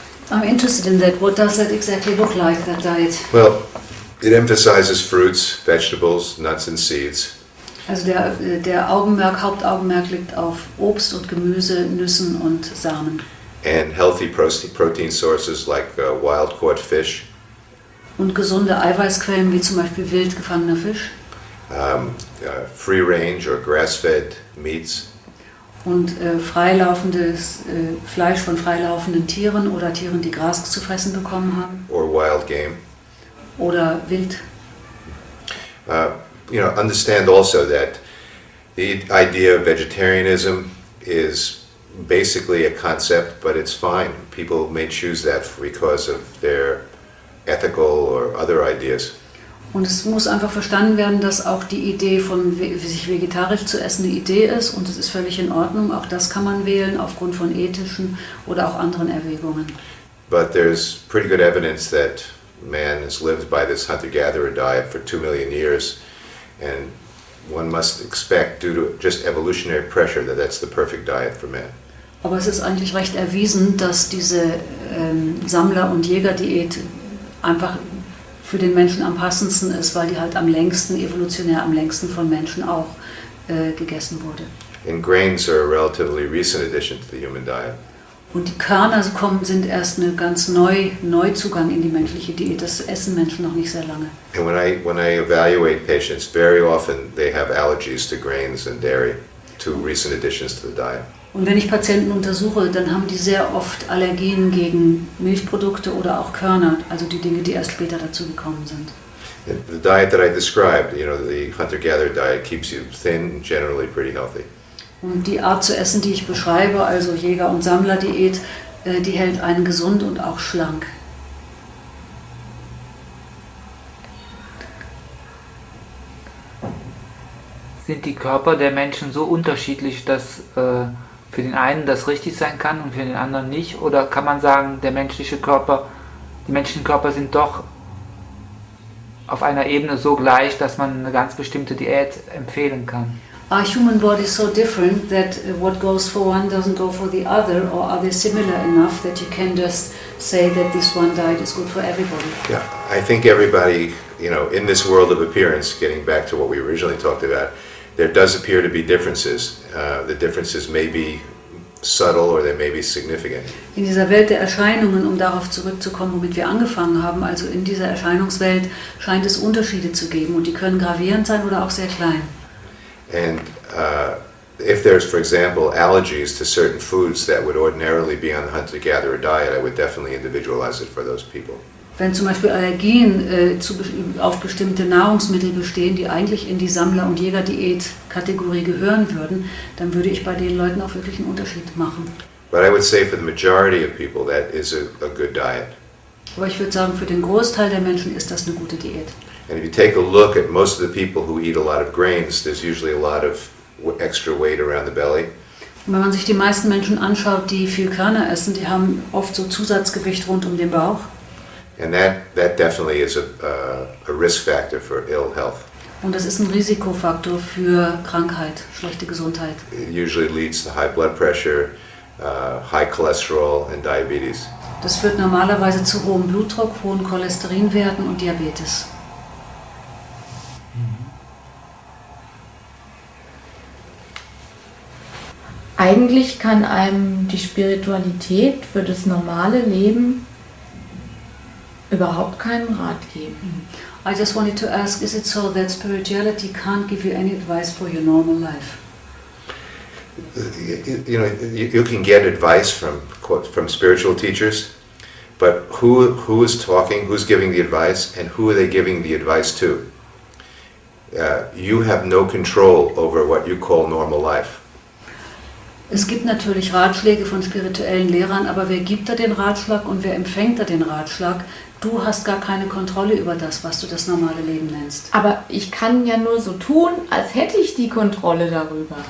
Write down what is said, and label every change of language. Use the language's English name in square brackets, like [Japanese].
[English] I'm interested in that. What does that exactly look like, that diet? Well, it emphasizes fruits, vegetables, nuts and seeds. [German] Also der Hauptaugenmerk liegt auf Obst und Gemüse, Nüssen und Samen. [English] And healthy protein sources like wild caught fish. [German] Und gesunde Eiweißquellen wie zum Beispiel wild gefangener Fisch. [English] Free range or grass-fed meats. [German] Und freilaufendes Fleisch von freilaufenden Tieren oder Tieren, die Gras zu fressen bekommen haben. [English] or wild game. [German] Oder Wild. [English] Understand also that the idea of vegetarianism is basically a concept, but it's fine. People may choose that because of their ethical or other ideas. [German] Und es muss einfach verstanden werden, dass auch die Idee von sich vegetarisch zu essen eine Idee ist und es ist völlig in Ordnung. Auch das kann man wählen aufgrund von ethischen oder auch anderen Erwägungen. [English] But there's pretty good evidence that man has lived by this hunter-gatherer diet for 2 million years, and one must expect, due to just evolutionary pressure, that that's the perfect diet for man. [German] Aber es ist eigentlich recht erwiesen, dass diese Sammler- und Jägerdiät einfach für den Menschen am passendsten ist, weil die halt am längsten, evolutionär am längsten von Menschen auch gegessen wurde. [English] And grains are a relatively recent addition to the human diet. [German] Und die Körner sind erst eine ganz Neuzugang in die menschliche Diät. Das essen Menschen noch nicht sehr lange. [English] And when I evaluate patients, very often they have allergies to grains and dairy, two recent additions to the diet. [German] Und wenn ich Patienten untersuche, dann haben die sehr oft Allergien gegen Milchprodukte oder auch Körner, also die Dinge, die erst später dazu gekommen sind. [English] And the diet that I described, the hunter-gatherer diet, keeps you thin, generally pretty healthy. [German] Und die Art zu essen, die ich beschreibe, also Jäger- und Sammlerdiät, die hält einen gesund und auch schlank. Sind die Körper der Menschen so unterschiedlich, dass für den einen das richtig sein kann und für den anderen nicht? Oder kann man sagen, die menschlichen Körper sind doch auf einer Ebene so gleich, dass man eine ganz bestimmte Diät empfehlen kann? [English] Are human bodies so different that what goes for one doesn't go for the other, or are they similar enough that you can just say that this one diet is good for everybody? Yeah, I think everybody, in this world of appearance, getting back to what we originally talked about, there does appear to be differences. The differences may be subtle or they may be significant. [German] In dieser Welt der Erscheinungen, um darauf zurückzukommen, womit wir angefangen haben, also in dieser Erscheinungswelt scheint es Unterschiede zu geben und die können gravierend sein oder auch sehr klein. [English] And if there's, for example, allergies to certain foods that would ordinarily be on the hunter-gatherer diet, I would definitely individualize it for those people. [German] Wenn zum Beispiel Allergien auf bestimmte Nahrungsmittel bestehen, die eigentlich in die Sammler- und Jägerdiät-Kategorie gehören würden, dann würde ich bei den Leuten auch wirklich einen Unterschied machen. [English] But I would say for the majority of people that is a good diet. [German] Aber ich würde sagen, für den Großteil der Menschen ist das eine gute Diät. [English] And if you take a look at most of the people who eat a lot of grains, there's usually a lot of extra weight around the belly. [German] Und wenn man sich die meisten Menschen anschaut, die viel Körner essen, die haben oft so Zusatzgewicht rund um den Bauch. [English] And that definitely is a risk factor for ill health. [German] Und das ist ein Risikofaktor für Krankheit, schlechte Gesundheit. [English] It usually leads to high blood pressure, high cholesterol and diabetes. [German] Das führt normalerweise zu hohem Blutdruck, hohen Cholesterinwerten und Diabetes. Eigentlich kann einem die Spiritualität für das normale Leben überhaupt keinen Rat geben. [English] I just wanted to ask, is it so that spirituality can't give you any advice for your normal life? You can get advice from spiritual teachers, but who is talking, who's giving the advice, and who are they giving the advice to? You have no control over what you call normal life. [German] Es gibt natürlich Ratschläge von spirituellen Lehrern, aber wer gibt da den Ratschlag und wer empfängt da den Ratschlag? Du hast gar keine Kontrolle über das, was du das normale Leben nennst. Aber ich kann ja nur so tun, als hätte ich die Kontrolle darüber.